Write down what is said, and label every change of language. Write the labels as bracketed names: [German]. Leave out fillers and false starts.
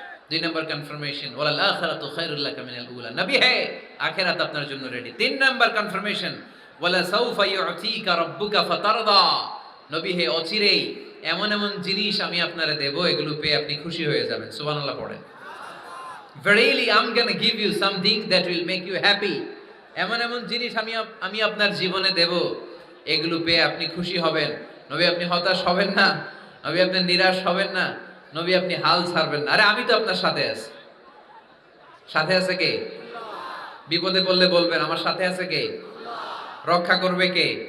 [Bangla] 2 নম্বর confirmation, [Arabic] ওয়াল আখিরাতু খায়রুল লাকা মিনাল উলা। [Bangla] নবী হে, আখিরাত আপনার জন্য রেডি। 3 নম্বর কনফার্মেশন, [Arabic] ওয়ালা সাউফা ইউতিকা রাব্বুকা ফাতারদা। [Bangla] নবী হে, অচিরেই এমন এমন জিনিস আমি আপনারে দেব, এগুলো পেয়ে আপনি খুশি হয়ে যাবেন। সুবহানাল্লাহ পড়েন। [English] Verily I'm gonna give you something that will make you happy. [Bangla] এমন এমন জিনিস আমি আপনার জীবনে দেব, এগুলো পেয়ে আপনি খুশি হবেন। নবী আপনি হতাশ হবেন না, নবী আপনি নিরাশ হবেন না, নবী আপনি হাল ছাড়বেন না। আরে আমি তো আপনার সাথে আছি। সাথে আছে কে? বিপদে পড়লে বলবেন আমার সাথে আছে কে? রক্ষা করবে কে?